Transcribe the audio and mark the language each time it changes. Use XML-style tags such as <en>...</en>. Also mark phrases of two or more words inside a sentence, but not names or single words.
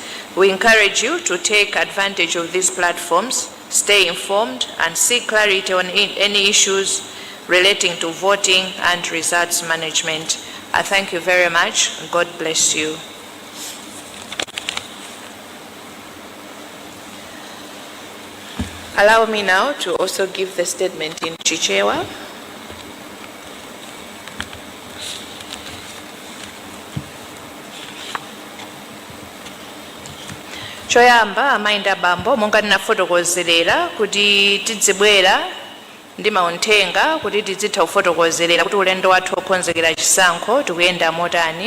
<en>We encourage you to take advantage of these platforms, stay informed, and seek clarity on any issues relating to voting and results management. I thank you very much. God bless you. Allow me now to also give the statement in Chichewa.</en> <ny>Choyamba amainda bambo monga ndinafotokozerera kuti tidzibwera ndi mauthenga kuti tidzitha kufotokozerera kuti ulendo wathu okonzekera chisankho tikuyenda motani.</ny>